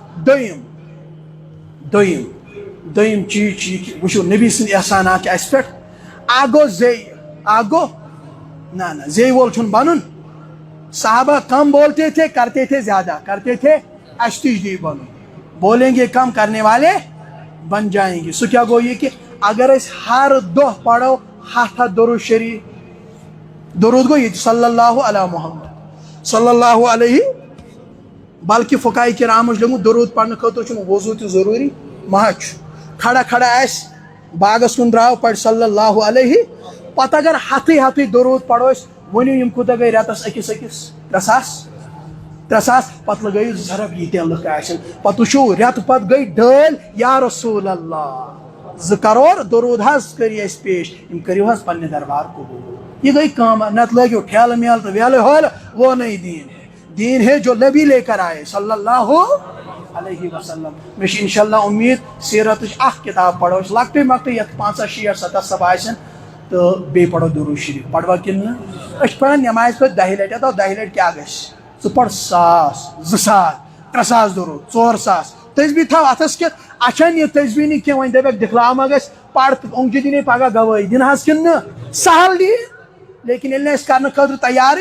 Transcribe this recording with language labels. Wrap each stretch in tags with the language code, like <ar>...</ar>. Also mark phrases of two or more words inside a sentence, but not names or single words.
<ks>دوٚیِم چیٖز چھُ یہِ کہِ وٕچھو نبی سٕنٛدۍ احسانات چھِ اَسہِ پٮ۪ٹھ اکھ گوٚو زیٚیہِ اکھ گوٚو نہ زیٚیہِ وول چھُنہٕ بنُن</ks> <ur>صحابہ کم بولتے تھے کرتے تھے زیادہ کرتے تھے</ur> <ks>اَسہِ تہِ چھُ یی بنُن</ks> <ur>بولیں گے کم کرنے والے بن جائیں گے</ur> <ks>سُہ کیٛاہ گوٚو یہِ کہِ اگر أسۍ ہر دۄہ پرو 100 درود شریف درود گوٚو ییٚتہِ</ks> <ar>صلی اللہ علیہ محمد صلی اللہ علیہ</ar> <ks>بلکہ فقہاء کرامو چھُ لیوٚکھمُت درود پرنہٕ خٲطرٕ چھُنہٕ وضوٗ تہِ ضروٗری مہ چھُ کھڑا آسہِ باغس کُن درٛاو پرِ</ks> <ar>صلی اللہ علیہ</ar> <ks>پتہٕ اگر ہتھٕے درود پرو أسۍ ؤنِو یِم کوٗتاہ گٔے رٮ۪تس أکِس 3 ساس پتہٕ لگٲیِو ضرب ییٖتیٛاہ لُکھ آسن پتہٕ وٕچھو رٮ۪تہٕ پتہٕ گٔے ڈٲلۍ</ks> <ar>یا رسول اللہ</ar> <ks>2 کرور درود حظ کٔرِو اَسہِ پیش یِم کٔرِو حظ پننہِ دربار قبوٗل یہِ گٔے کٲم نتہٕ لٲگِو ٹھیلہٕ میلہٕ تہٕ ویلہٕ ہولہٕ</ks> <ur>وہ نہیں دین ہے جو نبی لے کر آئے</ur> <ar>صلی اللہ علیہ وسلم</ar> <ks>مےٚ چھِ انشاء اللہ امید سیرتٕچ اکھ کِتاب پرو أسۍ لۄکٹٕے مۄکٹٕے یتھ 50 60 70 سب آسن تہٕ بیٚیہِ پرو درود شریف پروا کِنہٕ نہٕ أسۍ چھِ پران نٮ۪مازِ پتہٕ 10 لٹہِ دۄہ 10 لٹہِ کیٛاہ گژھِ ژٕ پر 1,000 2,000 3,000 درود 4,000 تسبیح تھاو اتھس کٮ۪تھ اچھا یہِ تسبیح نہٕ کینٛہہ وۄنۍ دپکھ دِکھلاو ما گژھِ پر تہٕ اوٚنگجہِ دِنے پگاہ گوٲہی دِنہٕ حظ کِنہٕ نہٕ سہل دِیہِ لیکن ییٚلہِ نہٕ أسۍ کرنہٕ خٲطرٕ تیارٕے</ks>